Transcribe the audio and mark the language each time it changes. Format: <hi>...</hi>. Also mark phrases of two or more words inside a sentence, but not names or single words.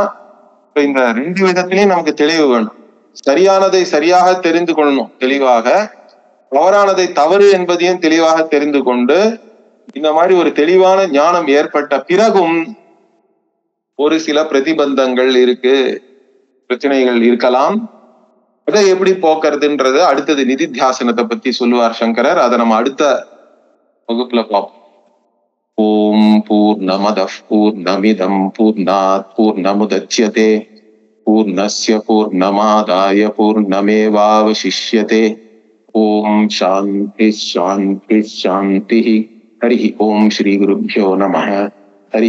<ta>இப்ப இந்த ரெண்டு விதத்திலையும் நமக்கு தெளிவு வேணும். சரியானதை சரியாக தெரிந்து கொள்ளணும் தெளிவாக, தவறானதை தவறு என்பதையும் தெளிவாக தெரிந்து கொண்டு இந்த மாதிரி ஒரு தெளிவான ஞானம் ஏற்பட்ட பிறகும் ஒரு சில பிரதிபந்தங்கள் இருக்கு, பிரச்சனைகள் இருக்கலாம். அதை எப்படி போக்குறதுன்றது அடுத்தது நிதித்தியாசனத்தை பத்தி சொல்லுவார் சங்கரர். அதை நம்ம அடுத்த வகுப்புல பார்ப்போம்.</ta> <sa>ॐ पूर्णमदः पूर्णमिदं पूर्णात् पूर्णमुदच्यते पूर्णस्य पूर्णमादाय पूर्णमेवावशिष्यते. ॐ शान्तिः शान्तिः शान्तिः. हरि ॐ श्री गुरुभ्यो नमः.</sa>